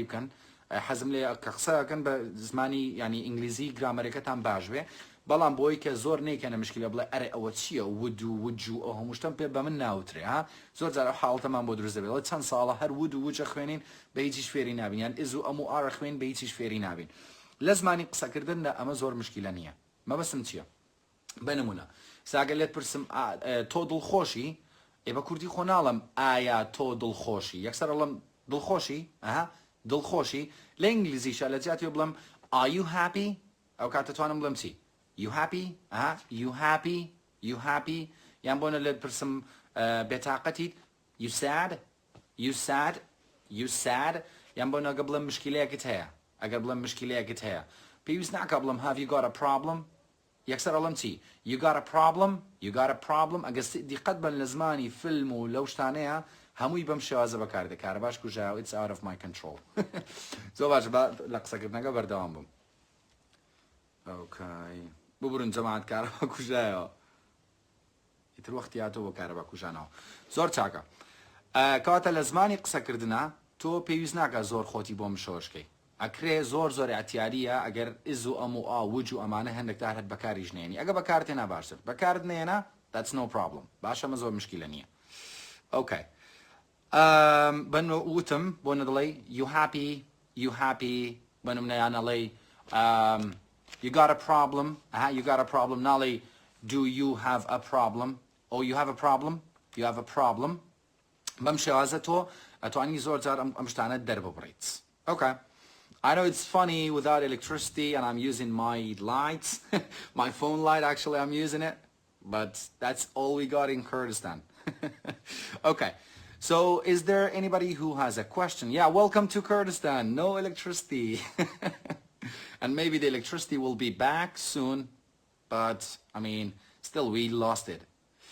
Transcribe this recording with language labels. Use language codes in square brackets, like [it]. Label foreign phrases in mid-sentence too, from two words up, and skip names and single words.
[ckb] بکەن حەزم لێ کە قسەکەن بە زمانی ینی ئینگلیزی گرامەرەکەتان باش بێ بەڵام بۆی کە زۆر نێکەنە مشکلە بڵێ ئەرێ ئەوە چییە ود و وجو ئەو هەموو شتم پێ بە من ناوترێ ها زۆر جار حاڵەتەمان بۆ دروست دەبێت چەند ساڵە هەر ود و وجە خوێنین بە هیچیش فێری نابین یان ئز و ئەم و ئارە خوێن بە هیچیش فێری نابین لە زمانی قسەکردندا ئەمە زۆر مشکلە نییە مەبەستم چییە بە نمونە ساگە لێت پرسم تۆ دڵخۆشی ئێ بە کوردی خۆ ناڵم ئایا تۆ دڵخۆشی یەکسەر ئەڵم دڵخۆشی دڵخۆشی لە ئینگلیزیشە لە جیاتی بڵم [en] are you happy [ckb] ئەو کاتە توانم بڵم چی [en] you happy you happy you happy [ckb] یان بۆنە لێت پرسم بێتاقەتیت [en] you sad you sad you sad [ckb] یان بۆ نەگە بڵم مشکلەیەکت هەیە ئەگەر بڵم مشکلەیەکت هەیە پێویست ناکە بڵم [en] have you got a problem [ckb] یەکسەر ئەڵم چی [en] you got a problem you got a problem [ckb] ئەگەر دیقەت بن لە زمانی فیلم و لەو شتانەیە هەمووی بەم شێوازە بەکار دەکارە باش کوژاوە [en] it's out of my control [ckb] زۆر باشە لە قسەکردنەکە بەردەوام بم ئۆکەی ببرن جەماعەت کارەبا کوژایەوە ئیتر وەختی هاتۆ بۆ کارەبا کوژانەوە زۆر چاکە کەواتە لە زمانی قسەکردنە تۆ پێویست ناکە زۆر خۆتی بۆ مشۆشکەی ئەکرێ زۆر زۆر ئەتیاریە ئەگەر ئز و ئەم و ئا وج و ئەمانە هەندێکدار هەت بەکاریش نێنی ئەگە بەکارتێنا باشتر بەکارت نێنە [en] that's no problem [ckb] باشە مە زۆر مشکلە نییە ئۆکەی بن وتم بۆ نەدڵێ [en] you happy [ckb] بنم نەیان ئەڵێ [en] you got a problem you got a problem [ckb] ناڵێ [en] do you have a problem or you have a problem you have a problem [ckb] بەم شێوازە تۆ ئەتوانی زۆر جار ئەم شتانە دەرببڕیت [en] okay I know it's funny without electricity and I'm using my lights my phone light actually I'm using it but that's all we got in Kurdistan okay so is there anybody who has a question yeah welcome to Kurdistan no electricity and maybe the electricity will be back soon but I mean Still, we lost it.